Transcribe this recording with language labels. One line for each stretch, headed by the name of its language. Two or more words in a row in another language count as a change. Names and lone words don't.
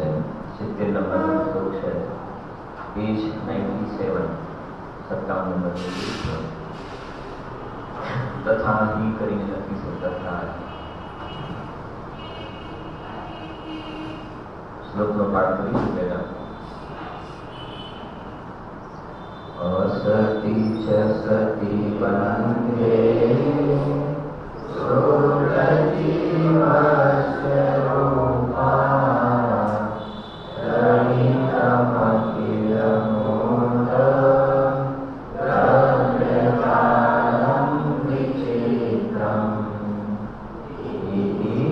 Gujarati: 70 નંબરનો શ્લોક છે, પેજ 97, 57 નંબરનો શ્લોક. તથા હિ કરીને લખી છે. તથા શ્લોકનો પાઠ કરીશું પહેલા.
Sanskrit: असति च सति बन्धे सोऽजीवस्य रूपा रहितमखिल मूढ प्रज्ञानं विचित्रम् इति